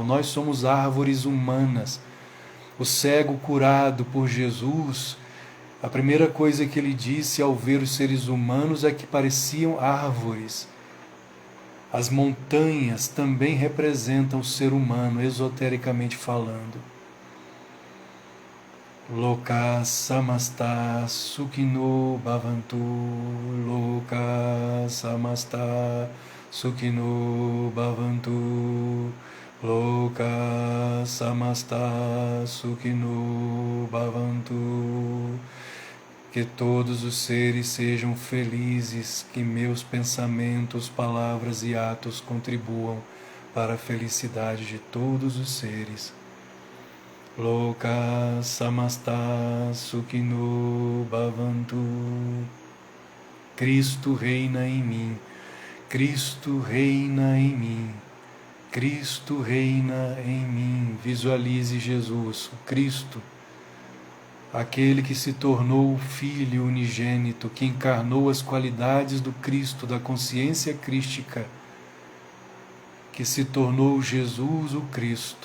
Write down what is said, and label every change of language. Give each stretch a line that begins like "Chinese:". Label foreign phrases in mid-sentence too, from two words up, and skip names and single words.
Portuguese: Nós somos árvores humanas. O cego curado por Jesus, a primeira coisa que ele disse ao ver os seres humanos é que pareciam árvores. As montanhas também representam o ser humano, esotericamente falando.
Sanskrit: लोकाः समस्ताः सुखिनो भवन्तु. लोकाः समस्ताः सुखिनो भवन्तु. लोकाः समस्ताः सुखिनो भवन्तु.
Portuguese: Que todos os seres sejam felizes, que meus pensamentos, palavras e atos contribuam para a felicidade de todos os seres.
Sanskrit: लोकाः समस्ताः सुखिनो भवन्तु.
Portuguese: Cristo reina em mim, Cristo reina em mim, Cristo reina em mim. Visualize Jesus, o Cristo, aquele que se tornou o Filho unigênito, que encarnou as qualidades do Cristo, da consciência crística, que se tornou Jesus o Cristo.